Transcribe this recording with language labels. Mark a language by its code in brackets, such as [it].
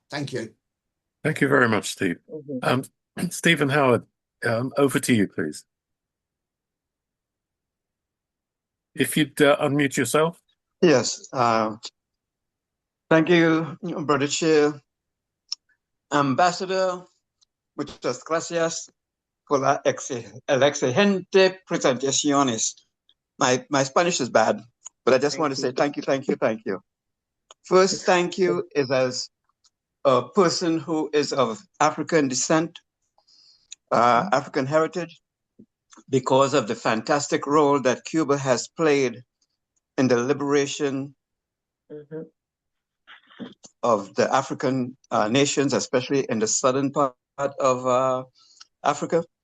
[en] Thank you. Thank you very much, Steve. Stephen Howard, over to you, please. If you'd unmute yourself. Yes. Thank you, Brother Chair. [es] Ambassador, muchas gracias por la excelente presentaciones. [en] My Spanish is bad, but I just want to say thank you. First, thank you is as a person who is of African descent, African heritage, because of the fantastic role that Cuba has played in the liberation of the African nations, especially in the southern part of Africa.